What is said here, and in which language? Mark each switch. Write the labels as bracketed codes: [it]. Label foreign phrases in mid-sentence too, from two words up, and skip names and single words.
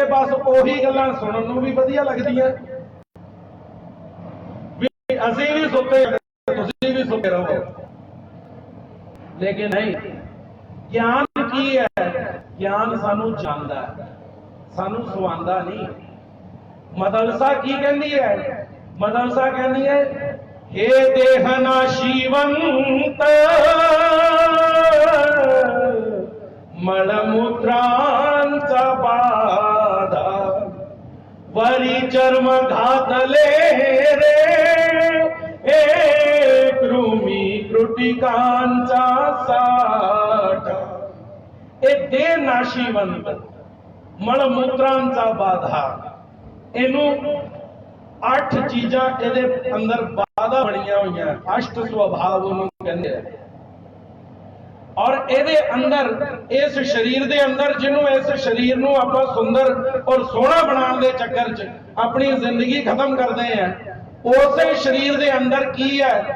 [pa] ਬਸ ਉਹੀ ਗੱਲਾਂ ਸੁਣਨ ਨੂੰ ਵੀ ਵਧੀਆ ਲੱਗਦੀਆਂ ਵੀ ਅਸੀਂ ਵੀ ਸੁੱਤੇ ਤੁਸੀਂ ਵੀ ਸੁੱਤੇ ਰਹੋ, ਲੇਕਿਨ ਨਹੀਂ। ਗਿਆਨ ਕੀ ਹੈ? ਗਿਆਨ ਸਾਨੂੰ ਜਾਣਦਾ, ਸਾਨੂੰ ਸੁਆਂਦਾ ਨਹੀਂ। ਮਦਰਸਾ ਕੀ ਕਹਿੰਦੀ ਹੈ? ਮਦਰਸਾ ਕਹਿੰਦੀ ਹੈ, [mr] हे देहनाशीवंत मळमूत्रांचा बाधा वरी चर्म घातले रे हे कृमी कृटिकांचा साठा। हे देह नाशीवंत मळमूत्रांचा बाधा, [pa] ਇਹਨੂੰ 8 ਚੀਜ਼ਾਂ ਇਹਦੇ ਅੰਦਰ ਬਾਧਾ ਬਣੀਆਂ ਹੋਈਆਂ, ਅਸ਼ਟ ਸੁਭਾਵ ਉਹਨੂੰ ਕਹਿੰਦੇ ਆ। ਔਰ ਇਹਦੇ ਅੰਦਰ, ਇਸ ਸਰੀਰ ਦੇ ਅੰਦਰ, ਜਿਹਨੂੰ ਇਸ ਸਰੀਰ ਨੂੰ ਆਪਾਂ ਸੁੰਦਰ ਔਰ ਸੋਹਣਾ ਬਣਾਉਣ ਦੇ ਚੱਕਰ 'ਚ ਆਪਣੀ ਜ਼ਿੰਦਗੀ ਖਤਮ ਕਰਦੇ ਆ, ਉਸੇ ਸਰੀਰ ਦੇ ਅੰਦਰ ਕੀ ਹੈ?